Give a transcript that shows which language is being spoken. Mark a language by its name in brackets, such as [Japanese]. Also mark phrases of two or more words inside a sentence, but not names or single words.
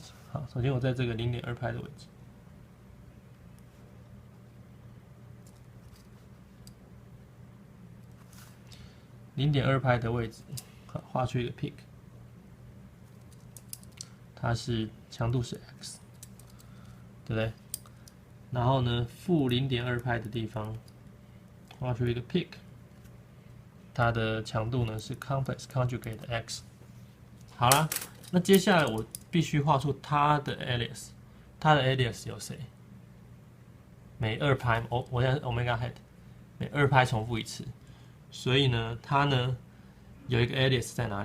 [Chinese] 好，首先我在這個0.2π的位置。0.2π的位置，好，畫出一個 peak。它是強度是 x， 對不對？然後呢，負0.2π的地方畫出一個 peak，它的強度呢是 [English] complex conjugate [Chinese] 的 x。好啦，那接下來我必須畫出它的 alias， 它的 alias 有誰？每2π，我現在 [English] omega hat， [Chinese] 每2π重複一次，所以呢，它呢有一個 alias 在哪裡？